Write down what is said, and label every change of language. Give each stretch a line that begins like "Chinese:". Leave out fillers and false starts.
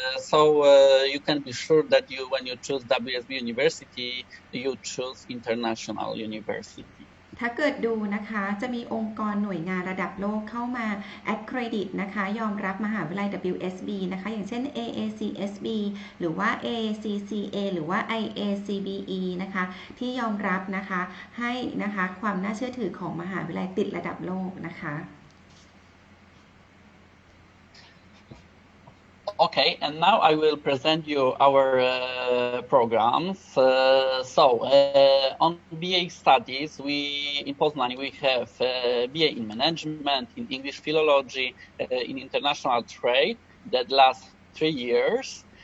English: So you can be sure that when you choose WSB University, you choose international university.
Thai: ถ้าเกิดดูนะคะจะมีองค์กรหน่วยงานระดับโลกเข้ามา accredit นะคะยอมรับมหาวิทยาลัย WSB นะคะอย่างเช่น AACSB หรือว่า ACCA หรือว่า IACBE นะคะที่ยอมรับนะคะให้นะคะความน่าเชื่อถือของมหาวิทยาลัยติดระดับโลกนะคะ
English: Okay, and now I will present you our programs. On BA studies, in Poznań we have BA in management, in English philology, in international trade that lasts 3 years.